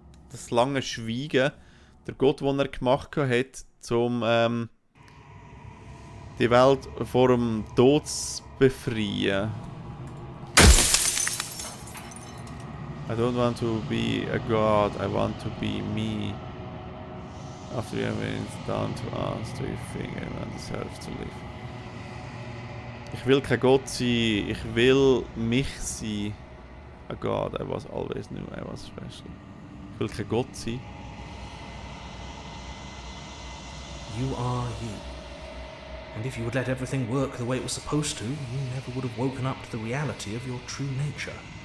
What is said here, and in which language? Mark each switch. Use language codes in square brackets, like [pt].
[de] Das lange Schweigen, der Gott, den er gemacht hat, um die Welt vor dem Tod zu befreien. [en] I don't want to be a God, I want to be me. After everything is done to us, do you think anyone deserves to live? [de] Ich will kein Gott sein, ich will mich sein. [en] A God, I was always knew I was special. [de] Ich will kein Gott sein. [en] You are you. And if you would let everything work the way it was supposed to, you never would have woken up to the reality of your true nature.